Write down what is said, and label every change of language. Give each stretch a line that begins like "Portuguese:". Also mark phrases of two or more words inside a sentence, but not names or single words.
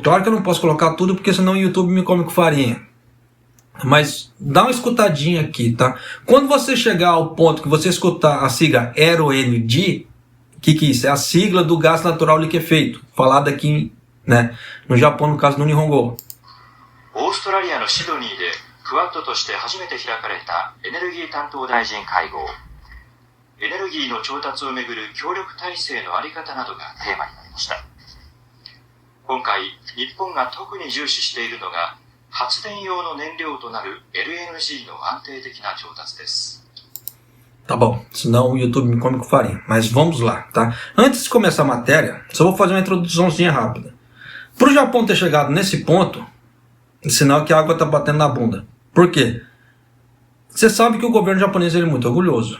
Portuguese: Claro que eu não posso colocar tudo, porque senão o YouTube me come com farinha. Mas dá uma escutadinha aqui, tá? Quando você chegar ao ponto que você escutar a sigla RONG, o que é isso? É a sigla do gás natural liquefeito, falado aqui, né, no Japão, no caso do Nihongo.
Japanese: オーストラリアのシドニーでクワッドとして初めて開かれたエネルギー担当大臣会合。エネルギーの調達をめぐる協力体制の在り方などがテーマになりました。今回、日本が特に重視しているのが発電用の燃料となる LNG の安定的な調達です。
Portuguese: Tá bom, senão o YouTube me come com farinha. Mas vamos lá, tá? Antes de começar a matéria, só vou fazer uma introduçãozinha rápida. Para o Japão ter chegado nesse ponto, sinal que a água está batendo na bunda. Por quê? Você sabe que o governo japonês ele é muito orgulhoso.